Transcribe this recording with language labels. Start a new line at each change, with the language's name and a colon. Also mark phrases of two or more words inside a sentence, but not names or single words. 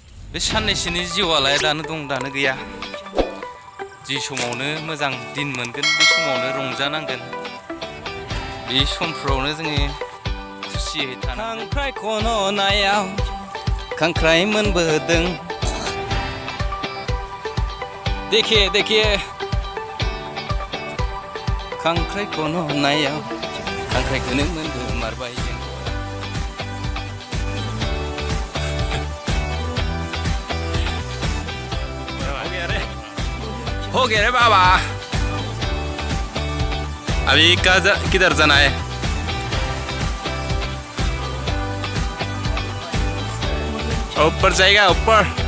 Bodo: बे साननैसोनि जिउआलाय दानो दं दानो गैया जि समावनो मोजां दिन मोनगोन बे समावनो रंजानांगोन बे समफ्रावनो जोङो खुसियै थानांगोन खांख्राइ खन'नायाव खांख्राइ मोनबोदों
Hindi: देखिए देखिए
Bodo: खांख्राइ खन'नायाव खांख्राइखौनो मोनबोमारबाय जों
Hindi: हो गया रे बाबा अभी किधर जाना है ऊपर जाएगा ऊपर